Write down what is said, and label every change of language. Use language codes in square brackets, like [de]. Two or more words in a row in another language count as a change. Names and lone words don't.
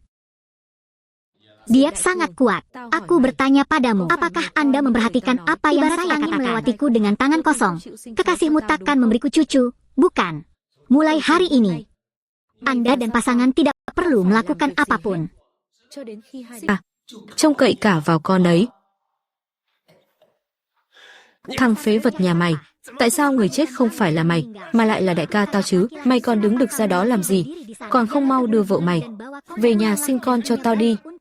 [id] Dia sangat kuat. Aku bertanya padamu, apakah Anda memperhatikan apa yang saya katakan? Melewatiku dengan tangan kosong. Kekasihmu takkan memberiku cucu, bukan? Mulai hari ini, Anda dan pasangan tidak perlu melakukan apapun. [vi] Trông cậy cả vào con ấy. Thằng phế vật nhà mày, tại sao người chết không phải là mày, mà lại là đại ca tao chứ? Mày còn đứng được ra đó làm gì? Còn không mau đưa vợ mày về nhà sinh con cho tao đi.